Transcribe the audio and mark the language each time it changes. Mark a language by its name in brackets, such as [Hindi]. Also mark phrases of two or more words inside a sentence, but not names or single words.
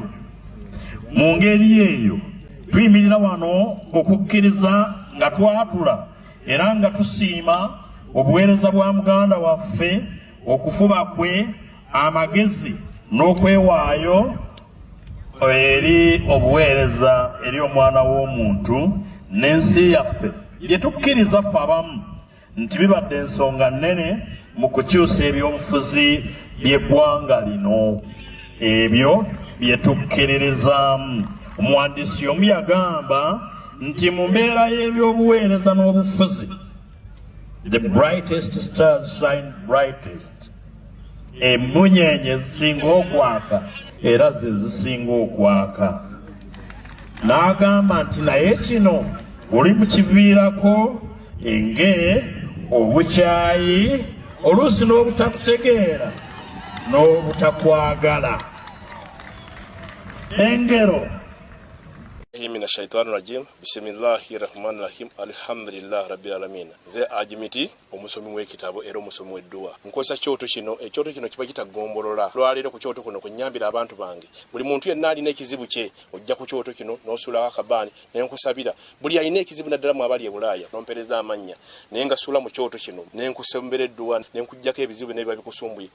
[Ganda] Mu ngeri eyo tuyimirira wano okukkiriza nga twatula era nga tusiima obuweereza bwa muganda waffe, okufuba kwe, amagezi n'okwewaayo eri obuweereza eri omwana w'omuntu n'ensi yaffe bye tukkiriza ffe abamu nti bibadde ensonga nnene mu kukyusa ebyobufuzi by'eggwanga lino. Ebyo bye tukkiririzaamu. Omuwandiisi omu yagamba nti mu mbeera y'ebyobuweereza n'obufuzi [English] the brightest stars shine brightest. [Ganda] Emunyenye zisinga okwaka era ze zisinga okwaka. N'agamba nti naye kino oli mukiviirako enge, obukyayi, oluusi n'obutakutegeera n'obutakwagala. Engero [Arabic] من الشيطان الرجيم بسم الله الرحمن الرحيم الحمد لله رب العالمين. [Ganda] Ze ajimiti omusomi w'ekitabo era omusomi w'edduwa nkozesa kyoto kino ekyoto kino kiba kitagombolola lwaleero ku kyoto kuno kunyambira abantu bange. Buli muntu yenna alina ekizibu kye ojja ku kyoto kino n'osuula akabaani ne nkusabira. Buli alina ekizibu naddala mu abali e Bulaaya n'ompereza amannya naye nga suula mu kyoto kino ne nkusembera edduwa ne nkuggyako ebizibu n'ebiba bikusumbuye.